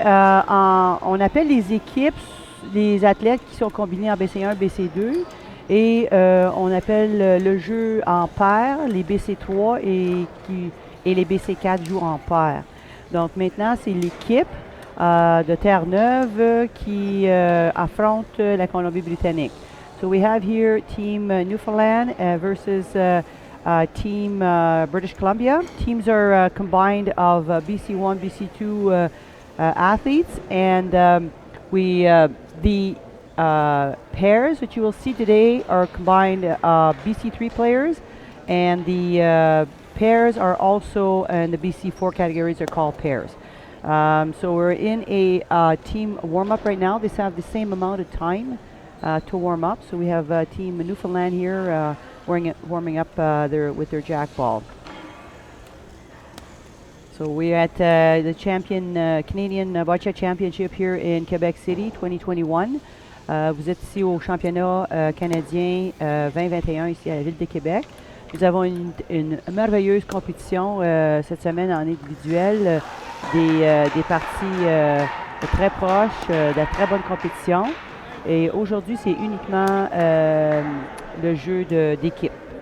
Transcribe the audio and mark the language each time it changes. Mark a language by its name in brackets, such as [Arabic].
[French] On appelle les équipes les athlètes qui sont combinés en BC1, BC2. Et on appelle le jeu en paire, les BC3 et les BC4 jouent en paire. Donc maintenant, c'est l'équipe de Terre-Neuve qui affronte la Colombie-Britannique. [English] So we have here Team Newfoundland versus Team British Columbia. Teams are combined of BC1, BC2 athletes, and the pairs that you will see today are combined BC3 players, and the pairs are also in the BC4 categories are called pairs. So we're in a team warm-up right now. They have the same amount of time to warm up. So we have Team Newfoundland here warming up with their jack ball. So we're at the Canadian Boccia Championship here in Quebec City 2021. [French] Vous êtes ici au championnat canadien 2021 ici à la ville de Québec. Nous avons une merveilleuse compétition cette semaine en individuel, des parties très proches, de la très bonne compétition. Et aujourd'hui, c'est uniquement le jeu d'équipe.